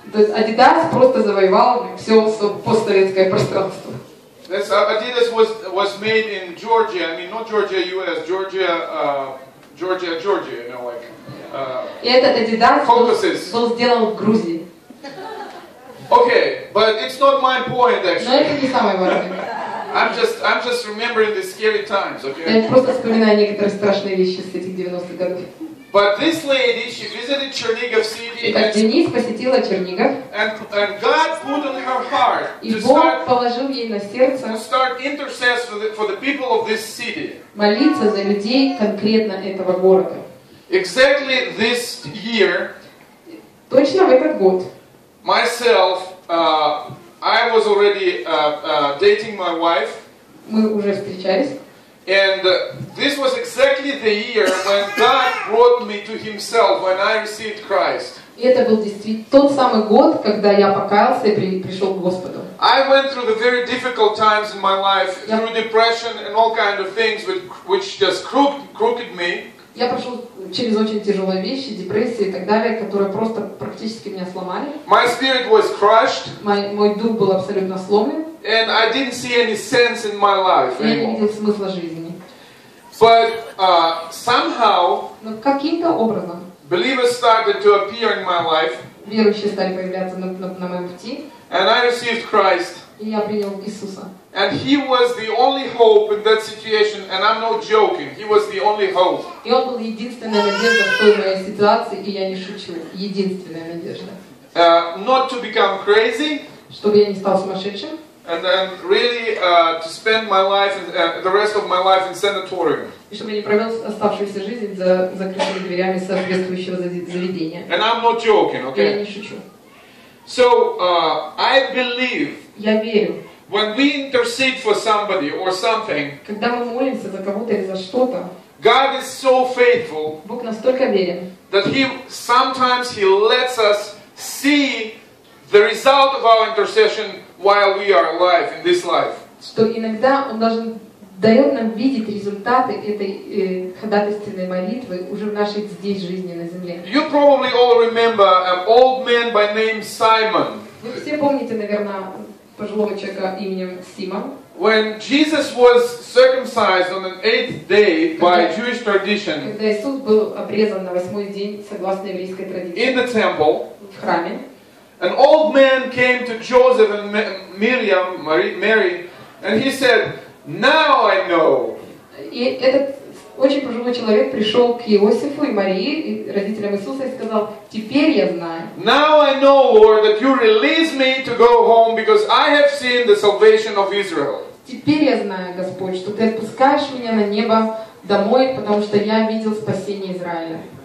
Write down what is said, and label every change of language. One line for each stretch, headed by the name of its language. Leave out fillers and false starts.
Russian: То есть Adidas просто завоевал все постсоветское пространство.
English: Adidas was made in Georgia. I mean, not Georgia, U.S. Georgia, you know, like.
Russian: И этот Adidas был сделан в Грузии.
English: Okay, but it's not my point
Russian: Но
English: actually.
Russian: это не самое важное.
English: I'm just remembering the scary times, okay?
Russian: Я просто вспоминаю некоторые страшные вещи с этих 90-х годов.
English: But this lady, she visited Chernigov city,
Russian: Итак, Денис посетила Чернигов,
English: and God put on her heart
Russian: и
English: to
Russian: Бог положил ей на сердце
English: intercess for the people of this city.
Russian: молиться за людей конкретно этого города.
English: Exactly this year,
Russian: Точно в этот год
English: myself, I was already dating my wife.
Russian: мы уже встречались.
English: And this was exactly the year when God brought me to Himself, when I received Christ.
Russian: И это был действительно тот самый год, когда я покаялся и пришел к Господу.
English: I went through the very difficult times in my life, through depression and all kind of things which just crooked me.
Russian: Я прошел через очень тяжелые вещи, депрессии и так далее, которые просто практически меня сломали.
English: My spirit was crushed.
Russian: Мой дух был абсолютно сломлен.
English: And I didn't see any sense in my life
Russian: Я не
English: anymore.
Russian: видел смысла жизни.
English: But somehow,
Russian: Но каким-то образом
English: believers started to appear in my life,
Russian: верующие стали появляться на моем пути,
English: and I received Christ.
Russian: и я принял Иисуса.
English: And He was the only hope in that situation, and I'm not joking. He was the only hope.
Russian: И Он был единственная надежда в той моей ситуации, и я не шучу. Единственная надежда.
English: Not to become crazy,
Russian: Чтобы я не стал сумасшедшим,
English: and then really to spend my life, the rest of my life in sanatorium.
Russian: и чтобы я не провел оставшуюся жизнь за закрытыми дверями соответствующего заведения.
English: And I'm not joking,
Russian: И я
English: okay?
Russian: не шучу.
English: So I believe
Russian: Я верю,
English: when we intercede for somebody or something,
Russian: когда мы молимся за кого-то или за что-то,
English: God is so faithful
Russian: Бог настолько верен,
English: that sometimes He lets us see the result of our intercession while we are alive in this life.
Russian: что иногда Он даже дает нам видеть результаты этой ходатайственной молитвы уже в нашей здесь жизни на земле.
English: You probably all remember an old man by name Simon.
Russian: Вы все помните, наверное, пожилого человека именем Симон.
English: when Jesus was circumcised on the 8th day by Jewish tradition
Russian: Когда Иисус был обрезан на 8-й день, согласно еврейской традиции,
English: in the temple,
Russian: в храме,
English: an old man came to Joseph and Mary, and he said, "Now I know."
Russian: и этот очень пожилой человек пришел к Иосифу и Марии, и родителям Иисуса, и сказал: «Теперь я знаю».
English: Now I know, Lord, that you release me to go home because I have seen the salvation of Israel.
Russian: Теперь я знаю, Господь, что Ты отпускаешь меня на небо домой, потому что я видел спасение Израиля.